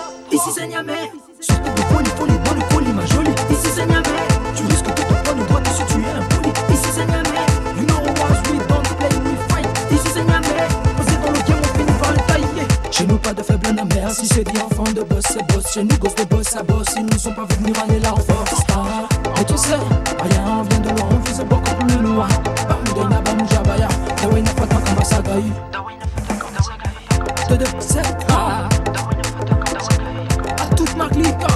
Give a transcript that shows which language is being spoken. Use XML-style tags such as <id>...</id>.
<fr>Ici c'est Niamey, surtout de folie dans le colis ma jolie. Ici c'est Niamey, tu risques de te prendre une droite si tu es impoli. Ici c'est Niamey,</fr> <en>you know what we don't play, we fight.</en> <fr>Ici c'est Niamey, posé dans le game on finit par le tailler. Chez nous pas de faible Niamey, si c'est dit enfant de boss c'est boss. Chez nous gosse de boss à boss, ils nous sont pas venus râler là en force. Mais tu sais, rien vient de loin, on faisait beaucoup plus loin. Bamudena Bamujabaya, Dawe n'a pas tant qu'on va s'agailler. De c'est toute ma clique.</fr>